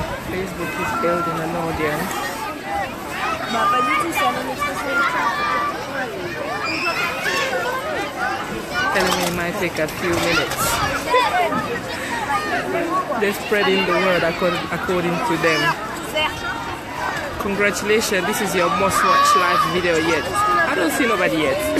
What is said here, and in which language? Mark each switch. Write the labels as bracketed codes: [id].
[en] Facebook is building an audience. [fr] Bah pas du tout, c'est un expression. [en] Telling me it might take a few minutes. They're spreading the word according to them. Congratulations, this is your most watched live video yet. I don't see nobody yet.